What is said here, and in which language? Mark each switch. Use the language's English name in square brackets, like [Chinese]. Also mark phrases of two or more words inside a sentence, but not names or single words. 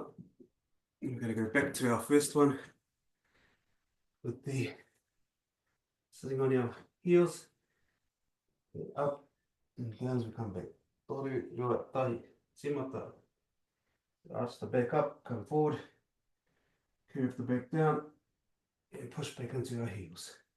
[English] We're going to go back to our first one with the sitting on your heels, up and down as we come back. [Māori] Toru, rua, tahi, simata. [English] Arch the back up, come forward, curve the back down, and push back into our heels.